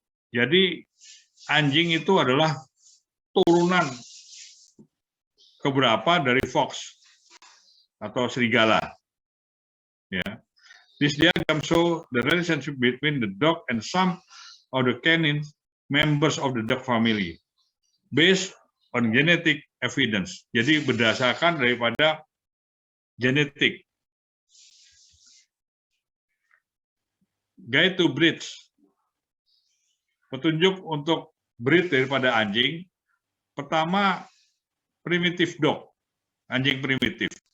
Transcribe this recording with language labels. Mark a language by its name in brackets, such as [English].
[Indonesian] Jadi anjing itu adalah turunan keberapa dari fox atau serigala. Ya. [English] This diagram show the relationship between the dog and some of the canine members of the dog family based on genetic evidence. [Indonesian] Jadi berdasarkan daripada genetik. [English] Guide to breeds. [Indonesian] Petunjuk untuk breed daripada anjing. Pertama, primitive dog, anjing primitif.